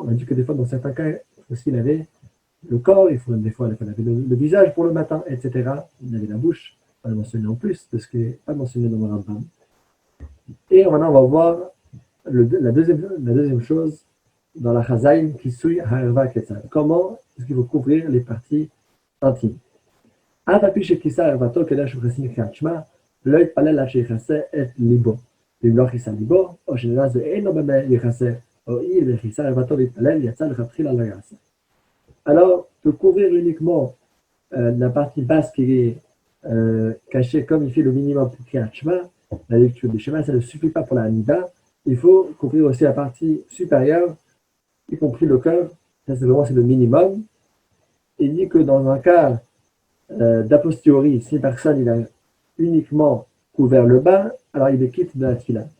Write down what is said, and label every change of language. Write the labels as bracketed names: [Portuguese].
[French] On a dit que des fois, dans certains cas, il faut aussi laver le corps, il faut laver le visage pour le matin, etc. Laver la bouche, pas mentionné en plus de ce qui n'est pas mentionné dans le Rambam. Et maintenant, on va voir la deuxième chose dans la Chazaïn qui souille Harva Ketzal. Comment est-ce qu'il faut couvrir les parties intimes? [Hebrew] אף על פי שכיסה ערוותו כדאי שהוא יכסה מקריאת שמע, לא יתפלל עד שיכסה את ליבו. ואם לא כיסה ליבו, או שנראה זה אינו במה יכסה, או אי וכיסה ערוותו להתפלל, יצא לכתחילה לא יעשה. [French] Alors, de couvrir uniquement la partie basse qui est cachée comme il fait le minimum pour Kriyat Shema, la lecture du Shema, ça ne suffit pas pour la Hamida. Il faut couvrir aussi la partie supérieure, y compris le cœur. Ça, c'est le minimum. Il dit que dans un cas d'a posteriori, si personne il a uniquement couvert le bas, alors il est quitte de la tfila.